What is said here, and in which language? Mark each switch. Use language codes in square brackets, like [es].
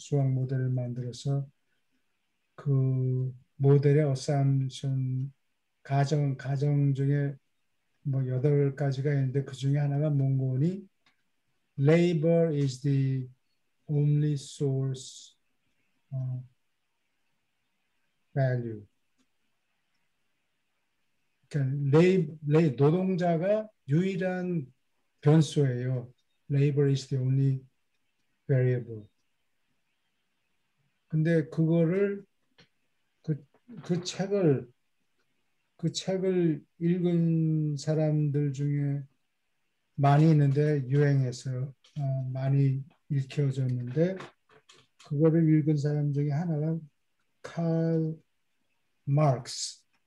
[ko] 수학 모델을 만들어서 그 모델의 어셈션 가정 중에 뭐 8가지가 있는데 그 중에 하나가 몽고니 [en] labor is the only source value. [ko] 그러니까 노동자가 유일한 변수예요. [en] Labor is the only variable. [ko] 근데 그거를 그, 그 책을 그 책을 읽은 사람들 중에 많이 있는데 유행해서 많이 읽혀졌는데 그거를 읽은 사람 중에 하나가 칼 마르크스.